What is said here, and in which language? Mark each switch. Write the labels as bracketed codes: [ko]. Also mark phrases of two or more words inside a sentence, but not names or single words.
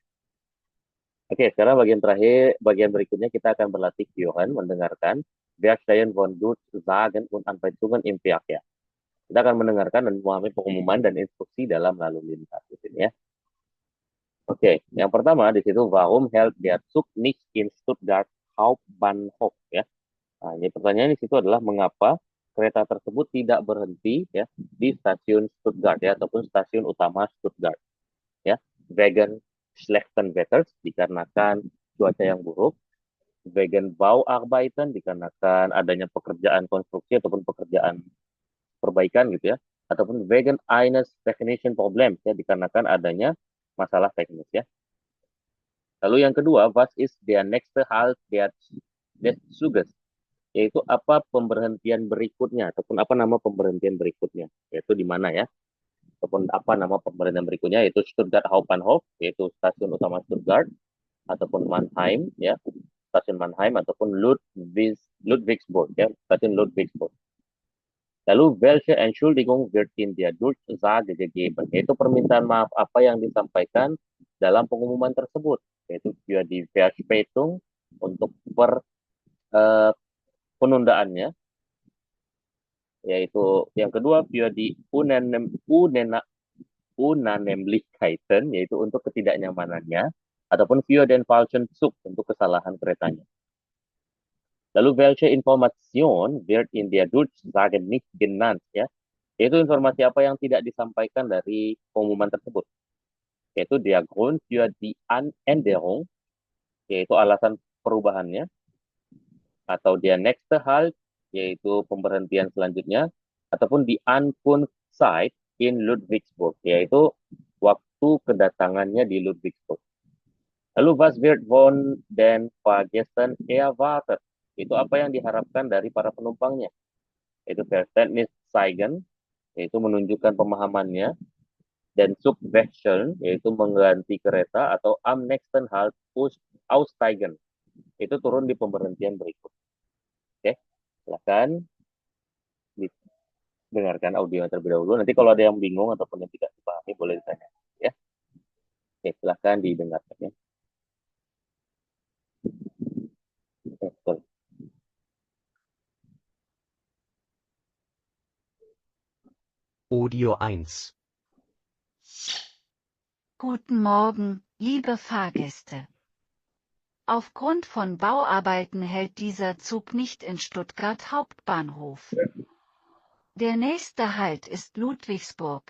[id] Oke, sekarang bagian terakhir, bagian berikutnya kita akan berlatih Johan mendengarkan [de] Werkstellen von Gut, Sagen, und Anweisungen im Verkehr. [id] Kita akan mendengarkan dan memahami pengumuman dan instruksi dalam lalu lintas di sini ya. Oke, yang pertama di situ [de] warum hält der Zug nicht in Stuttgart Hauptbahnhof [id] ya. Nah, ini pertanyaan di situ adalah mengapa kereta tersebut tidak berhenti ya di stasiun Stuttgart ya ataupun stasiun utama Stuttgart ya. [de] Wegen schlechten Wetters [id] dikarenakan cuaca yang buruk. [de] Wegen Bauarbeiten [id] dikarenakan adanya pekerjaan konstruksi ataupun pekerjaan perbaikan gitu ya. Ataupun [de] wegen eines technischen Problems [id] ya dikarenakan adanya masalah teknis ya. Lalu yang kedua, [de] was ist der nächste Halt des Zuges? [id] Yaitu apa pemberhentian berikutnya ataupun apa nama pemberhentian berikutnya, yaitu di mana ya, ataupun apa nama pemberhentian berikutnya, yaitu Stuttgart Hauptbahnhof, yaitu stasiun utama Stuttgart, ataupun Mannheim ya, stasiun Mannheim, ataupun Ludwigsburg ya, stasiun Ludwigsburg. [de] Lalu welche Entschuldigung wird in der Durchsage gegeben? [id] Yaitu permintaan maaf apa yang disampaikan dalam pengumuman tersebut, yaitu [de] für die Verspätung [id] untuk penundaannya, yaitu yang kedua [de] für die Unannehmlichkeiten, [id] yaitu untuk ketidaknyamanannya, ataupun [de] für den falschen Zug, [id] untuk kesalahan keretanya. [de] Lalu welche Information wird in der Durchsage nicht genannt, [id] ya, yaitu informasi apa yang tidak disampaikan dari pengumuman tersebut, yaitu [de] der Grund für die Änderung, [id] yaitu alasan perubahannya, atau [de] der nächste Halt, [id] yaitu pemberhentian selanjutnya, ataupun [de] die Ankunftszeit in Ludwigsburg, [id] yaitu waktu kedatangannya di Ludwigsburg. [de] Lalu was wird von den Fahrgästen erwartet? [id] Itu apa yang diharapkan dari para penumpangnya, yaitu [de] Verständnis zeigen, [id] yaitu menunjukkan pemahamannya, dan [de] Zug wechseln, [id] yaitu mengganti kereta, atau [de] am nächsten Halt aussteigen, [id] itu turun di pemberhentian berikut. Oke, silakan dengarkan audio terlebih dahulu. Nanti kalau ada yang bingung ataupun yang tidak dipahami boleh ditanya, ya. Oke, silakan didengarkan, ya. Sorry. Audio 1. [de] Guten Morgen, liebe Fahrgäste. Aufgrund von Bauarbeiten hält dieser Zug nicht in Stuttgart Hauptbahnhof. Der nächste Halt ist Ludwigsburg.